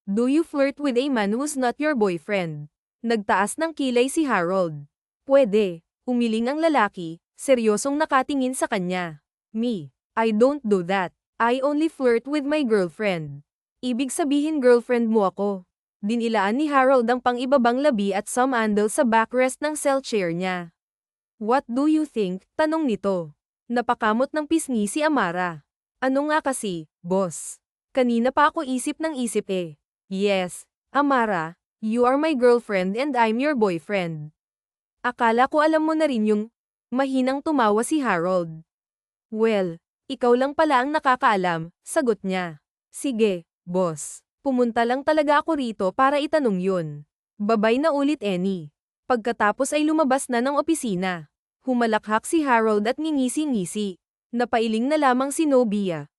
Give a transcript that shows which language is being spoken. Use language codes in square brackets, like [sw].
[en] Do you flirt with a man who's not your boyfriend? [tl] Nagtaas ng kilay si Harold. Pwede, umiling ang lalaki, seryosong nakatingin sa kanya. [en] Me, I don't do that. I only flirt with my girlfriend. [tl] Ibig sabihin girlfriend mo ako. Dinilaan ni Harold ang pang-ibabang labi at sumandal sa backrest ng cell chair niya. [en] What do you think? [tl] Tanong nito. Napakamot ng pisngi si Amara. Ano nga kasi, boss? Kanina pa ako isip ng isip eh. [en] Yes, Amara, you are my girlfriend and I'm your boyfriend. [tl] Akala ko alam mo na rin yung mahinang tumawa si Harold. Well, ikaw lang pala ang nakakaalam, sagot niya. Sige, boss. Pumunta lang talaga ako rito para itanong yun. Babay na ulit Annie. Pagkatapos ay lumabas na ng opisina. Humalakhak si Harold at ngingisi-ngisi. Napailing na lamang si Nobia.